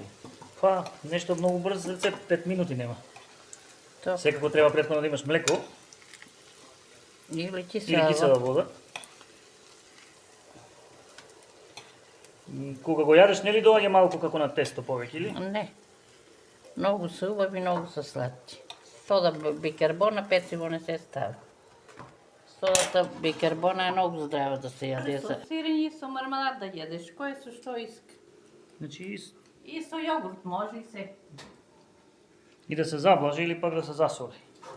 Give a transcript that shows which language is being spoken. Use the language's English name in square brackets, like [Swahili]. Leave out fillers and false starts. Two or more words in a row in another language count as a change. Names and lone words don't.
[Macedonian] Па, нешто многу брз рецепт, 5 минути нема. То, Секако треба претходно да имаш млеко или или кисела кисела вода. Кога го јадеш, нели доаѓа малку како на тесто повеќе, или? Не. [Bulgarian] Много са убави, много са сладки. Сода бикарбона, пециво не се ставя. Содата бикарбона е много здрава да се яде. [Macedonian] Со сирење и со мармелад да јадеш, кој со што иска. Значи, И со јогурт може и се. и да се заблажи или пак да се засоли.